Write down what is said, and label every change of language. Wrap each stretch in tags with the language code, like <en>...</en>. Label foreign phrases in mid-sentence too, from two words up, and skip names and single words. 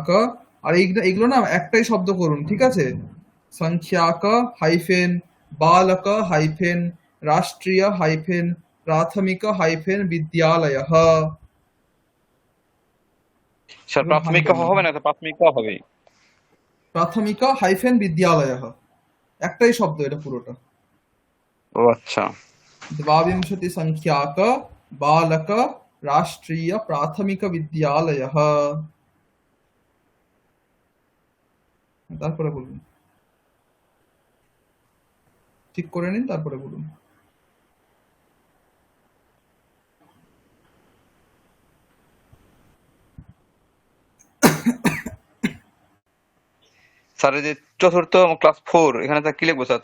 <bn>আর এইগুলো এগুলো না একটাই শব্দ করুন, ঠিক আছে? সংখ্যাক হাইফেন বালক হাইফেন রাষ্ট্রীয় হাইফেন প্রাথমিক হাইফেন বিদ্যালয়ঃ। স্যার কোনো প্রাথমিক ভাঙবেন না। হবে না, প্রাথমিক হবে। প্রাথমিক হাইফেন বিদ্যালয়ঃ, একটাই শব্দ এটা পুরোটা। ও আচ্ছা।</bn> <sa>द्वाविंशति संख्याक बालक राष्ट्रीय प्राथमिक विद्यालयः।</sa> <bn>তারপরে বলুন, ঠিক করে নিন তারপরে বলুন। স্যার এই যে চতুর্থ ক্লাস 4, এখানে স্যার কি লিখবো স্যার?</bn>